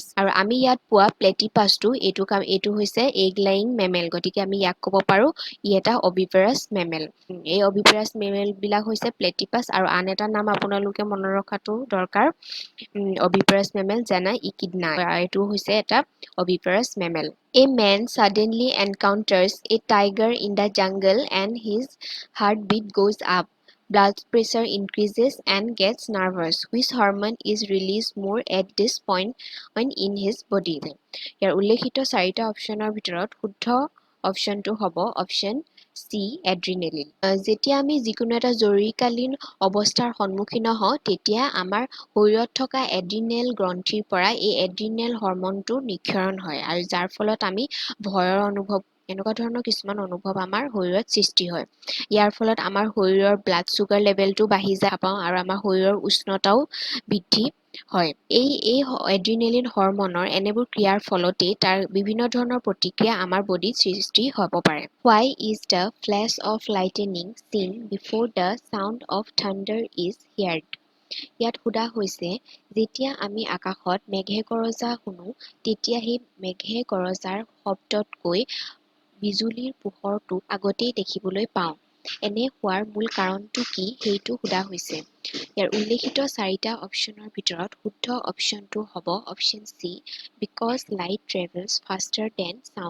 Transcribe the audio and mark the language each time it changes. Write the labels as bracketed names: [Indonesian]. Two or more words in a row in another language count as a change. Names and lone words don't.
[Assamese] আৰু আমি ইয়াত পোৱা প্লেটিপাছটো এইটো হৈছে [English] egg laying mammal, [Assamese] গতিকে আমি ইয়াক ক'ব পাৰোঁ ই এটা [English] oviparous mammal. [Assamese] এই [English] oviparous mammal [Assamese] বিলাক হৈছে প্লেটিপাছ আৰু আন এটা নাম আপোনালোকে মনত ৰখাটো দৰকাৰ [English] oviparous mammal [Assamese] যেনে ইকিডনা, এইটো হৈছে এটা [English] oviparous mammal. A man suddenly encounters a tiger in the jungle and his heartbeat goes up, blood pressure increases and gets nervous. Which hormone is released more at this point in his body? [Assamese] ইয়াৰ উল্লেখিত চাৰিটা অপশ্যনৰ ভিতৰত শুদ্ধ অপশ্যনটো হ'ব অপশ্যন চি এড্ৰিনেলিন। যেতিয়া আমি যিকোনো এটা জৰুৰীকালীন অৱস্থাৰ সন্মুখীন হওঁ তেতিয়া আমাৰ শৰীৰত থকা এড্ৰিনেল গ্ৰন্থিৰ পৰা এই এড্ৰিনেল হৰমনটো নিক্ষৰণ হয় আৰু যাৰ ফলত আমি ভয়ৰ অনুভৱ এনেকুৱা ধৰণৰ কিছুমান অনুভৱ আমাৰ শৰীৰত সৃষ্টি হয়। ইয়াৰ ফলত আমাৰ শৰীৰৰ [English] blood sugar [Assamese] লেভেলটো বাঢ়ি যায় পাওঁ আৰু আমাৰ শৰীৰৰ উষ্ণতাও বৃদ্ধি হয়। এই এড্ৰিনেলিন হৰমনৰ এনেবোৰ ক্ৰিয়াৰ ফলতেই তাৰ বিভিন্ন ধৰণৰ প্ৰতিক্ৰিয়া আমাৰ বডিত সৃষ্টি হ'ব পাৰে। [English] Why is the flash of lightning seen before the sound of thunder is heard? [Assamese] ইয়াত সোধা হৈছে যেতিয়া আমি আকাশত মেঘে গৰজা শুনো তেতিয়া সেই মেঘে গৰজাৰ শব্দতকৈ বিজুলীৰ পোহৰটো আগতেই দেখিবলৈ পাওঁ। এনে হোৱাৰ মূল কাৰণটো কি সেইটো সোধা হৈছে। ইয়াৰ উল্লেখিত চাৰিটা অপশ্যনৰ ভিতৰত শুদ্ধ অপশ্যনটো হ'ব অপশ্যন চি [English] because light travels faster than sound.